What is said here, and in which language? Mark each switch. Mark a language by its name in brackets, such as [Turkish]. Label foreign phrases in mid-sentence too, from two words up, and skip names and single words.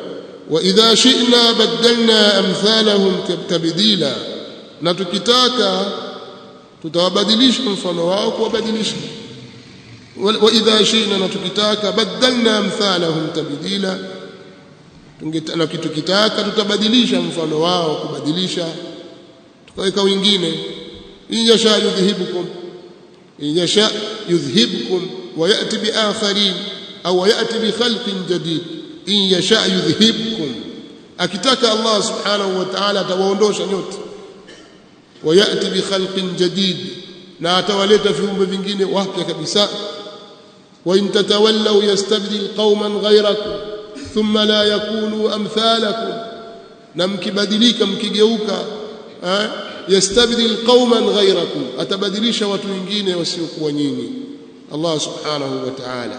[Arabic] وإذا شئنا بدلنا أمثالهم تبديلا, [Swahili] na tukitaka tutawabadilisha mfano wao kuwabadilisha. [Arabic] وإذا شئنا, [Swahili] na tukitaka [Arabic] بدلنا أمثالهم تبديلا, [Swahili] na tukitaka tutabadilisha mfano wao kubadilisha, tukaweka wengine. [Arabic] إن يشأ يذهبكم إن يشأ يذهبكم ويأت بآخرين أو يأت بخلق جديد. إن يشأ يذهبكم, [Swahili] akitaka Allah [Arabic] سبحانه وتعالى [Swahili] atawaondosha nyote. [Arabic] ويأت بخلق جديد, [Swahili] na atawaleta viumbe vingine wapya kabisa. [Arabic] وإن تتولوا يستبدل قوما غيركم ثم لا يكونوا أمثالكم, [Swahili] na mkibadilika mkigeuka [Arabic] يستبدل قوما غيركم, [Swahili] atabadilisha watu wengine wasiokuwa nyinyi Allah [Arabic] سبحانه وتعالى.